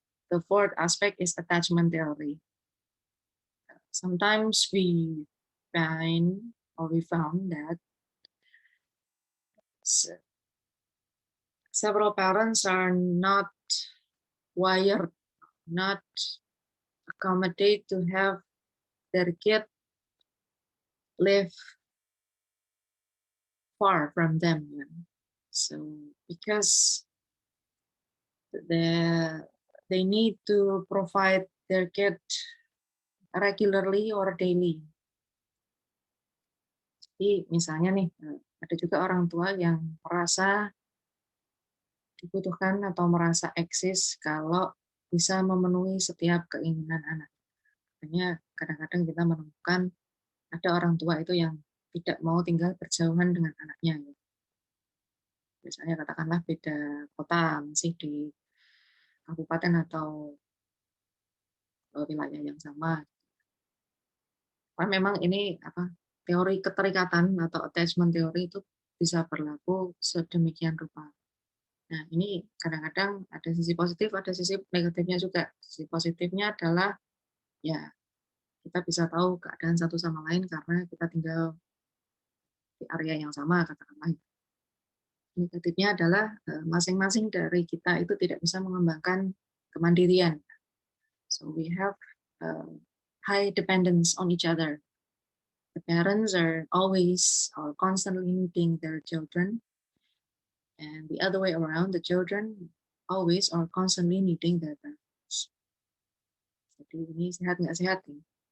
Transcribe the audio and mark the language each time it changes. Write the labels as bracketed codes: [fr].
[en] The fourth aspect is attachment theory. Sometimes we find or we found that several parents are not wired, not accommodate to have their kid live far from them. So because the they need to provide their kid regularly or daily. [id] Jadi misalnya nih, ada juga orang tua yang merasa dibutuhkan atau merasa eksis kalau bisa memenuhi setiap keinginan anak. Makanya kadang-kadang kita menemukan ada orang tua itu yang tidak mau tinggal berjauhan dengan anaknya. Misalnya katakanlah beda kota, masih di kabupaten atau wilayah yang sama. Karena memang ini teori keterikatan atau attachment teori itu bisa berlaku sedemikian rupa. Nah, ini kadang-kadang ada sisi positif, ada sisi negatifnya juga. Sisi positifnya adalah ya kita bisa tahu keadaan satu sama lain karena kita tinggal di area yang sama, katakanlah. Negatifnya adalah masing-masing dari kita itu tidak bisa mengembangkan kemandirian. [en] So we have high dependence on each other. The parents are always or constantly needing their children, and the other way around, the children always or constantly needing their parents. [id] Jadi ini sehat nggak sehat nih?